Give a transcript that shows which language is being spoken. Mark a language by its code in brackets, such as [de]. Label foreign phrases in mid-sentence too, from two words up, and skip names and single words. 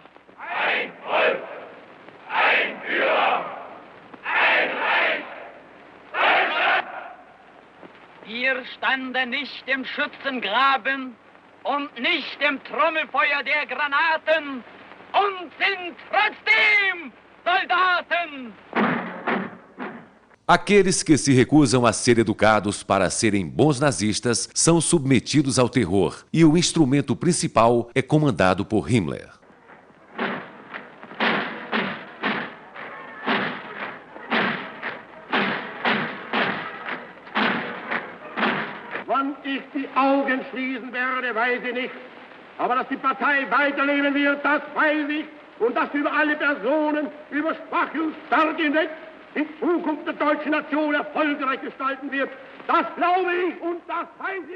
[de] Ein Volk, ein Führer, ein Reich, Deutschland! Wir standen nicht im Schützengraben und nicht im Trommelfeuer der Granaten und sind trotzdem Soldaten! [pt] Aqueles que se recusam a ser educados para serem bons nazistas são submetidos ao terror e o instrumento principal é comandado por Himmler. [de] Wann ich die Augen schließen werde, weiß ich nicht. Aber dass die Partei weiterleben wird, das weiß ich. Und dass über alle Personen, über Schwache und Starke hinweg, in Zukunft der deutschen Nation erfolgreich gestalten wird. Das glaube ich und das weiß ich.